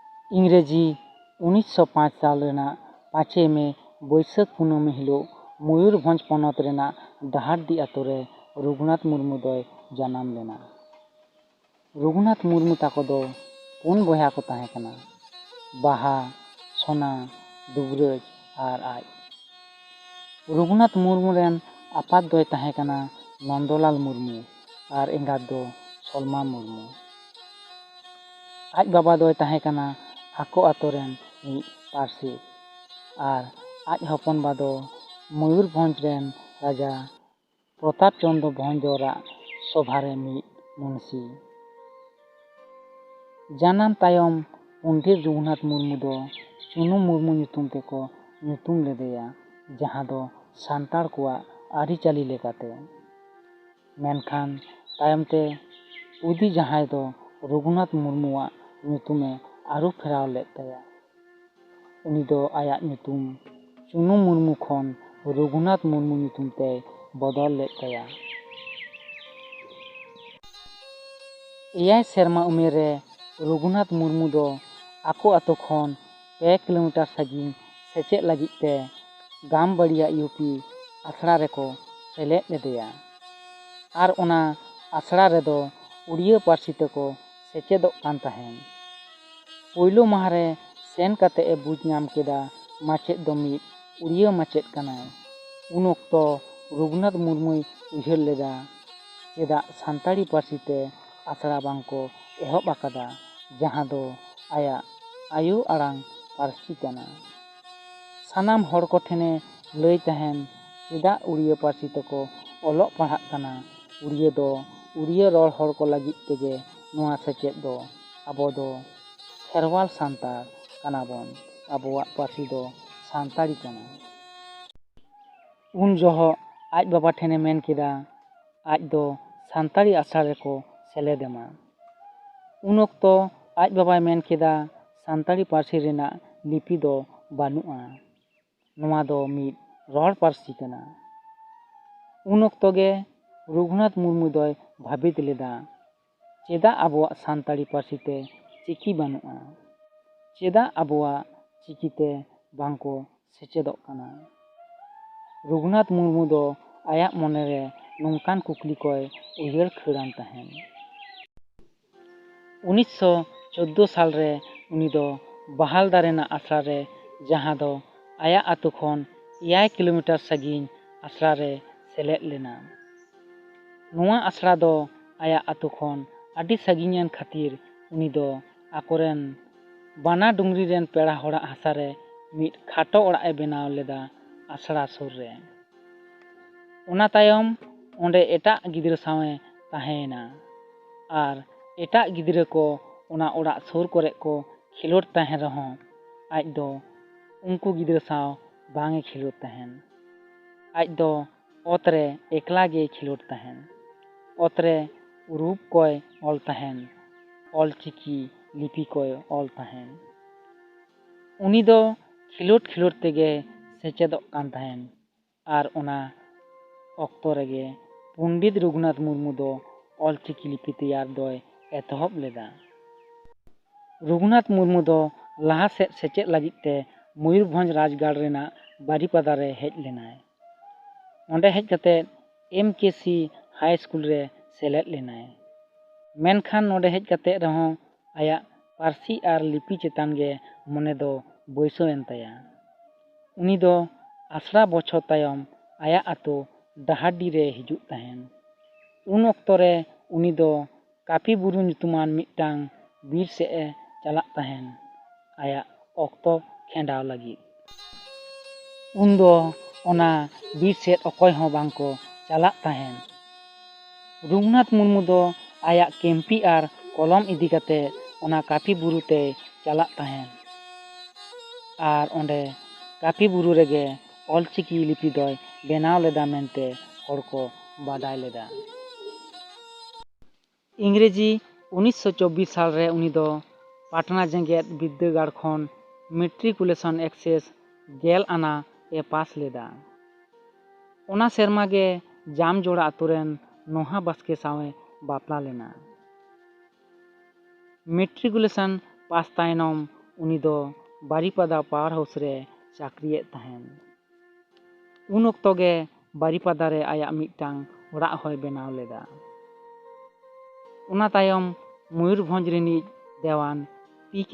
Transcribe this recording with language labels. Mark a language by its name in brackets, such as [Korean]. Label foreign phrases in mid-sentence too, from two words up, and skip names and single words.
[Santali] इंग्रेजी 1905 साल रेना 5 मे बैसाख कुनामी हिलोग मयूरभंज पनत रेना डाहारडी आतो रे रघुनाथ मुर्मू दोय जानाम लेना। रघुनाथ मुर्मू ताको दो पुन बया को ताहे कना, बाहा, सोना, दुबराज आर आज। रघुनाथ मुर्मू रेन आपात दोय ताहे कना नंदलाल मुर्मू आर एंगात दो सलमा मुर्मू। आज बाबा दोय ताहे कना आको आतो रेन मिद पारसी आर आज हपन बा दो मयूरभंज रेन राजा प्रताप चंद्र भंजोरा सभा रे मिद मुंशी। जानाम तायम पंडित रघुनाथ मुर्मू दो चुनु मुर्मू nyutum तेको nyutum लेदेया, जहाँ दो सांतार कोआ आरिचाली लेकाते। मेनखान तायम ते उदी जहाय दो रघुनाथ मुर्मुआ nyutume आरु फेराव लेद ताया। उनी दो आया nyutum चुनु मुर्मू खन रघुनाथ मुर्मू nyutum ते बदल लेद ताया। 7 सेरमा उमेर रे रघुनाथ मुर्मू दो आको आतो खन 2 किलोमीटर सागिन सेचेद लागिद ते गामबाड़िया यूपी आसड़ा रेको सेलेद लेदेया आर ओना आसड़ा रेदो उड़िया पारसी तेको सेचेदोग कान ताहेन। पोयलो माह रे सेन काते ए बुझ नाम केदा माचेद दो मिद उड़िया माचेद कानाय। उन ऑक्तो रघुनाथ मुर्मूय उयहार लेदा चेदा सानताड़ी पारसी ते आसड़ा बांको एहब आकादा, जहाँ दो आया आयो आड़ांग पारसी काना। सानाम हर को ठेने लय ताहेन चेदा उड़िया पारसी तेको ओलोग पढ़ाग काना। उड़िया दो उड़िया रड़ हर को लागिद तेगे नोआ सेचेद दो आबो दो खेरवाल सानतार कानाबन, आबोआग पारसी दो सानताड़ी काना। उन जहो आज बाबा ठेने मेन केदा आज दो सानताड़ी आसड़ा रेको सेलेदेमा। उन ऑक्तो आज बाबाय मेन केदा सानताड़ी पारसी रेना लिपि दो बानुआ, नोआ दो मिद रड़ पारसी काना। उन ऑक्तो गे रघुनाथ मुर्मू दोय भाबिद लेदा चेदा आबोआग सानताड़ी पारसी ते चिकी बानुआ, चेदा आबोआग चिकी ते बांको सेचेदोग काना। रघुनाथ मुर्मू दो आयाग मने रे नोंकान कुकली कोय उयहार खिड़ान ताहेन। 1914 साल रे उनी दो बाहालदा रेना आसड़ा रे, जहाँ दो आयाग आतो खन 7 किलोमीटर सागिन आसड़ा रे सेलेद लेना। नोआ आसड़ा दो आयाग आतो खन आडी सागिनान खातिर उनी दो आकोरेन बाना डुंगरी रेन पेड़ा होड़ाग हासा रे मिद खाटो ओड़ाग ए बेनाव लेदा आसड़ा सुर रे। ओना तायम ओंडे एटाग गिदरा सावे ताहेना आर एटाग गिदरा को ओना ओड़ाग सुर करे को खेलोड ताहेन रहो आज दो उनको गिदरा साव बांगे खेलोड ताहेन। आज दो ओत रे एकला गे खेलोड ताहेन। ओत रे रूप कोय ऑल ताहेन, ऑलचिकी लिपि कोय ऑल ताहेन। उनी दो खेलोड खेलोड तेगे सेचेदोग कान ताहेन आर ओना ऑक्तो रेगे पंडित रघुनाथ मुर्मू दो ऑलचिकी लिपि तैयार दोय एतहब लेदा। रघुनाथ मुर्मू दो लाहा सेद सेचेद लागिद ते मयूरभंज राजगाड़ रेना बारीपादा रे हेज लेनाय। ओंडे हेज काते MKC हाई स्कूल रे सेलेद लेनाय। मेनखान नोडे हेज काते रहो आया पारसी आर लिपि चेतान गे मने दो बैसो एन ताया। उनी दो आसड़ा बछर तायम आया आतो डाहारडी रे हिजुग ताहेन। उन ऑक्तो रे उनी दो काफी बुरु nyutuman मिदटांग बीर से ए चालाग ताहेन आया ऑक्तो खेंडाव लागिद। उन दो ओना बीर सेद अकय हो बांको चालाग ताहेन। रघुनाथ मुर्मू दो आया केम्पी आर कलम इदी काते ओना काफी बुरु ते चालाग ताहेन आर ओंडे काफी बुरु रेगे ऑलचिकी लिपि दोय बेनाव लेदा मेनते हर को बाडाय लेदा। इंग्रेजी 1924 साल रे उनी दो पाटना जेगेद बिद्दागाड़ खन मैट्रिकुलेशन एक्सेस 10 आना ए पास लेदा। ओना सेरमा गे जामजोड़ा आतो रेन नोहा बास्के सावे बापला लेना। मैट्रिकुलेशन पास तायनम ᱩᱱᱤ ᱫᱚ ᱵᱟᱨᱤᱯᱟᱫᱟ ᱯᱟᱣᱟᱨ ᱦᱟᱣᱩᱥ ᱨᱮ ᱪᱟᱹᱠᱨᱤᱭᱮᱫ ᱛᱟᱦᱮᱱ᱾ ᱩᱱ ᱚᱠᱛᱚ ᱜᱮ ᱵᱟᱨᱤᱯᱟᱫᱟ ᱨᱮ ᱟᱭᱟᱜ ᱢᱤᱫᱴᱟᱝ ᱚᱲᱟᱜ ᱦᱚᱸᱭ ᱵᱮᱱᱟᱣ ᱞᱮᱫᱟ᱾ ᱚᱱᱟ ᱛᱟᱭᱚᱢ ᱢᱚᱭᱩᱨᱵᱷᱚᱸᱡᱽ ᱨᱤᱱᱤᱡ ᱫᱮᱣᱟᱱ P.K.